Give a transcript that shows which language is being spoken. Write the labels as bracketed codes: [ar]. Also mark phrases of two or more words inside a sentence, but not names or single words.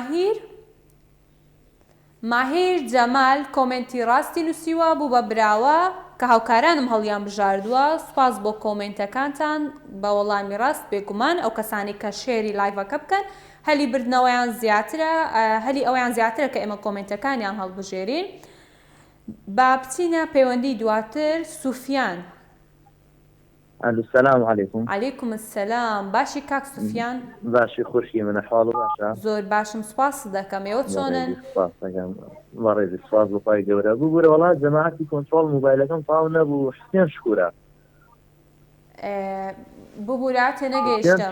[ckb] ماهیر جەمال کۆمنتی ڕاستی نووسیوە بوو بە براوە کە هاوکارانم هەڵیان بژاردووە سوپاس بۆ کۆمنتەکانتان بە وەڵامی ڕاست بێگومان ئەو کەسانی کە شێری لایڤەکە بکەن هەلی بردنەوەیان زیاترە هەلی ئەویان زیاترە کە ئێمە کۆمنتەکانیان هەڵبژێرین با بچینە پەیوەندی دواتر سوفیان [ar] السلام عليكم. عليكم السلام [ckb] باشی کاک سوفیان باشی خوشی من حال باشە زۆر باشم سوپاس دەکەم ئێوە چۆنن بەڕێزی سواز بۆپای گەورە بوو بورە وڵات جەماعەتی کۆنتڕۆڵ موبایلەکەم پاو نەبوو حسێن شکورە ببوورە تێنەگەیشتم